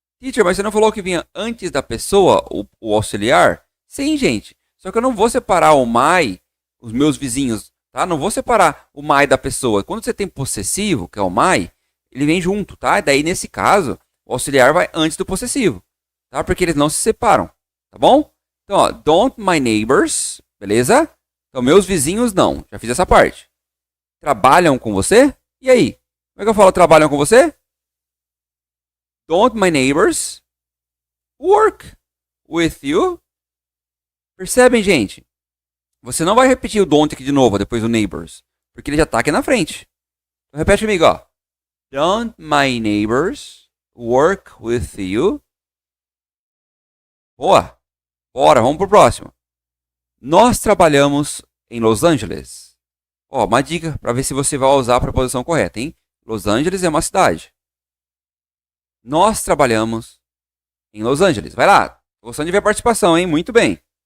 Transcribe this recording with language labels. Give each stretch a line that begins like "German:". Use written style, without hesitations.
Portuguese: Teacher, mas você não falou que vinha antes da pessoa, o auxiliar? Sim, gente. Só que eu não vou separar o my, os meus vizinhos, tá? Não vou separar o my da pessoa. Quando você tem possessivo, que é o my, ele vem junto, tá? Daí, nesse caso, o auxiliar vai antes do possessivo, tá? Porque eles não se separam, tá bom? Então, ó,
English: don't my neighbors,
Portuguese: beleza? Então, meus vizinhos não. Já fiz essa parte. Trabalham com você? E aí? Como é que eu falo trabalham com você?
English: Don't my neighbors work with you?
Portuguese: Percebem, gente? Você não vai repetir o don't aqui de novo, depois do neighbors, porque ele já tá aqui na frente. Então, repete comigo, ó.
English: Don't my neighbors work with you?
Portuguese: Boa. Bora, vamos pro próximo. Nós trabalhamos em Los Angeles. Ó, uma dica para ver se você vai usar a preposição correta, hein? Los Angeles é uma cidade. Nós trabalhamos em Los Angeles. Vai lá. Tô gostando de ver a participação, hein? Muito bem.